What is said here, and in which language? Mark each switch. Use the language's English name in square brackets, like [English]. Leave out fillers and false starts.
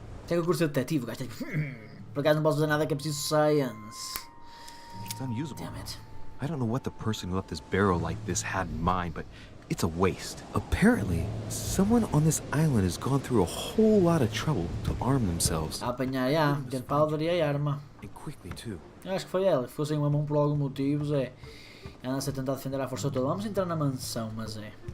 [Portuguese] Tem o curso de detetive, o gajo tem que... Por acaso não posso fazer nada que é preciso science. [English] It's unusable. Damn it. I don't know what the person who left this barrel like this had in mind, but it's a waste. Apparently, someone on this island has gone through a whole lot of trouble to arm themselves. [Portuguese] A apanhar, já. Gunpowder e a arma. [English] And quickly, too. [Portuguese] Eu acho que foi ela. Se fossem uma mão por algum motivo, é. Anda-se a tentar defender a força toda. Vamos entrar na mansão, mas é.